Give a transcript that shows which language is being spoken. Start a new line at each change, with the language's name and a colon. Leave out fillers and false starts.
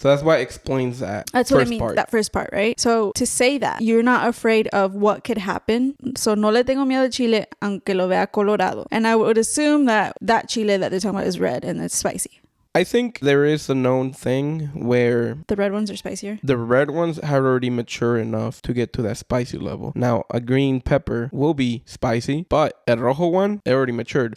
English: So that's why it explains that. That's what it means, that first part, right? So to say that, you're not afraid of what could happen.
Spanish: So no le tengo miedo al chile, aunque lo vea colorado.
English: And I would assume that chile that they're talking about is red and it's spicy. I think there is a known thing where the red ones are spicier. The red ones have already matured enough to get to that spicy level. Now, a green pepper will be spicy, but a rojo one, it already matured.